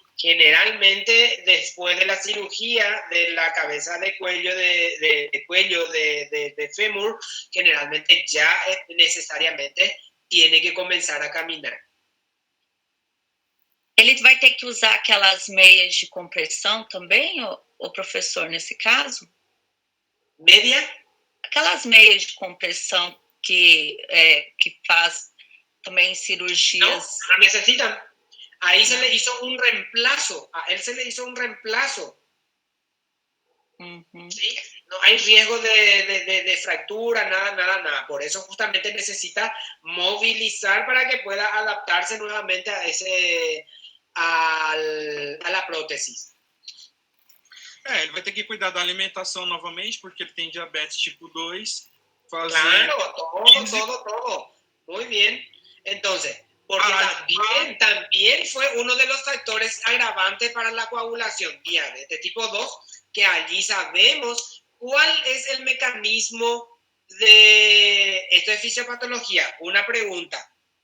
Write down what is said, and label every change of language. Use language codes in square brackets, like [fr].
[es] Generalmente después de la cirugía de la cabeza de cuello de fémur, generalmente ya necesariamente tiene que comenzar a caminar. [pt] Ele vai ter que usar aquelas meias de compressão também, o professor, nesse caso? [es] Media? [pt] Aquelas meias de compressão que faz também cirurgias. [es] No necesitan. Ahí se le hizo un reemplazo. A él se le hizo un reemplazo. ¿Sí? No hay riesgo de fractura, nada. Por eso justamente necesita movilizar para que pueda adaptarse nuevamente a la prótesis. [pt] Ele vai ter que cuidar da alimentação novamente, porque ele tem diabetes tipo 2. [es] Claro, todo. Muy bien. Entonces, porque también fue uno de los factores agravantes para la coagulación, diabetes tipo 2, que allí sabemos cuál es el mecanismo de esto es fisiopatología. Una pregunta.